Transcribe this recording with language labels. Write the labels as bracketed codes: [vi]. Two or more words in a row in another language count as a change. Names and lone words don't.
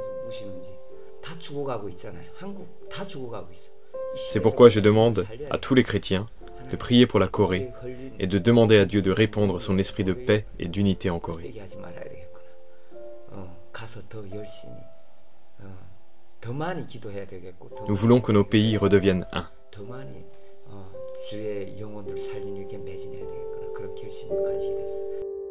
[fr] C'est pourquoi je demande à tous les chrétiens de prier pour la Corée et de demander à Dieu de répandre son esprit de paix et d'unité en Corée. Nous voulons que nos pays redeviennent un. [ko] 주의 영혼들 살리는 게 매진해야 되겠구나 그런 결심을 가지게 됐어요.